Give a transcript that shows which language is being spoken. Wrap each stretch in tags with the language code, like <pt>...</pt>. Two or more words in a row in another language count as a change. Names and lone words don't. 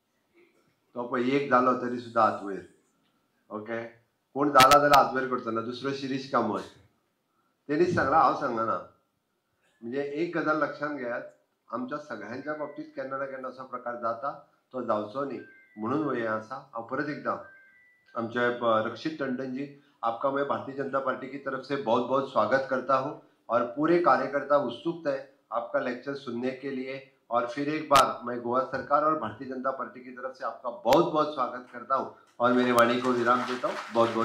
<kok>तो पळय एक जालो तरी सुद्दां हात वयर. ओके कोण जाला जाल्यार हात वयर करचो ना. दुसरो शिरीश कामत तेणीच सांगला हांव सांगना. म्हणजे एक गजाल लक्षात घेयात, आमच्या सगळ्यांच्या बाबतीत केन्ना ना केन्ना असो प्रकार जाता, तो जावचो न्ही म्हणून हें आसा। हांव परत एकदां आमचे</kok> <hi>रक्षित टंडन जी, आपका मैं भारतीय जनता पार्टी की तरफ से बहुत बहुत स्वागत करता हूं और पूरे कार्यकर्ता उत्सुक है आपका लेक्चर सुनने के लिए। और फिर एक बार मैं गोवा सरकार और भारतीय जनता पार्टी की तरफ से आपका बहुत बहुत स्वागत करता हूं और मेरी वाणी को विराम देता हूं।</hi>